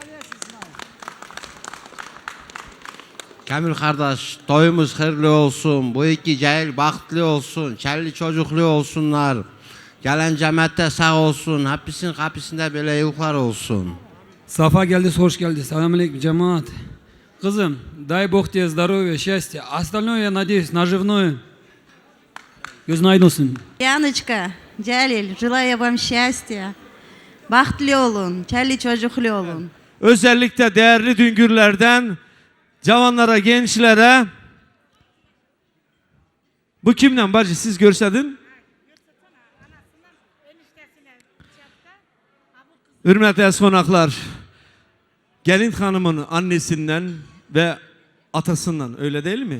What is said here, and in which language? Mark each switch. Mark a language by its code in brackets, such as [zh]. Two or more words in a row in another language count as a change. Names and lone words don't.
[tr] Kamil kardeş, toyumuz hayırlı olsun. Bu iki cahil bahtlı olsun. Çelli çocuklu olsunlar. Gelen cemaate sağ olsun. Hepsinin kapısında böyle yukarı olsun. Safa geldiniz, hoş geldiniz. Selamünaleyküm cemaat. [ru] Кызым, дай Бог тебе здоровья, счастья. Остальное, я надеюсь, наживное. [tr] Gözün aydın olsun. [ru] Яночка, Celil, желаю вам счастья. [tr] Bahtlı olun, çelli çocuklu olun. Özellikle değerli düngürlerden cavanlara, gençlere. Bu kimden bacı, siz görsedin? Hürmetli konaklar, gelin hanımın annesinden ve atasından, öyle değil mi?